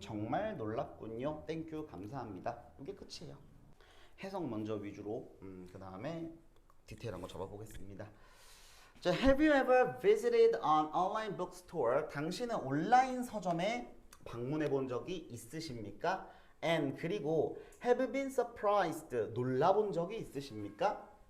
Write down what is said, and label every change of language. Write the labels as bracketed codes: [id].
[ko] 정말 놀랍군요. [en] Thank you. [ko] 감사합니다. 이게 끝이에요. 해석 먼저 위주로 그 다음에 디테일한 거 잡아보겠습니다. [en] 자, Have you ever visited an online bookstore? [ko] 당신은 온라인 서점에 방문해 본 적이 있으십니까? [en] And [ko] 그리고 [en] have been surprised? [ko] 놀라본 적이 있으십니까?